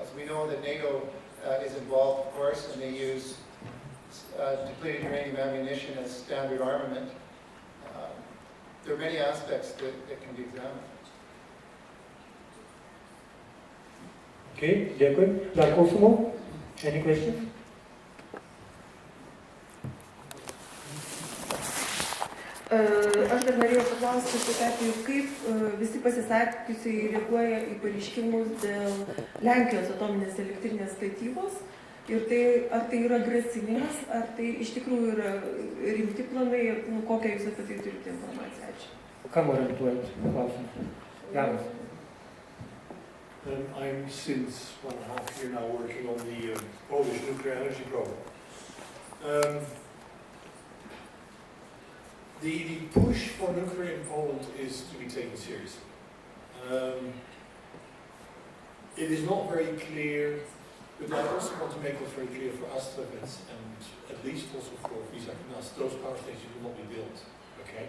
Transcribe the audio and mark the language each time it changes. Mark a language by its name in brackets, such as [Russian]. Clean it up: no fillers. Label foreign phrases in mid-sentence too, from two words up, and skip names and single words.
[English] We know that NATO is involved, of course, and they use depleted uranium ammunition as standard armament. There are many aspects that can be examined. [Ukrainian] Okay, дякую. [English] Да, Kosovo, any questions? [Lithuanian] Aš dar norėjau paklausti taip pat, kaip visi pasisakiusiai reaguoja į pareiškimus dėl Lenkijos atominės elektrinės statybos ir tai, ar tai yra grasinimas, ar tai iš tikrųjų yra rimti planai ir kokią jūs apie tai turite informaciją. Ačiū. Kam orientuojat klausimus? Janas. [English] I'm since 1.5 years now working on the Polish nuclear energy program. The push for nuclear in Poland is to be taken seriously. It is not very clear, but I also want to make it very clear for Astravets and at least also for Vizagnas, those power stations will not be built, okay?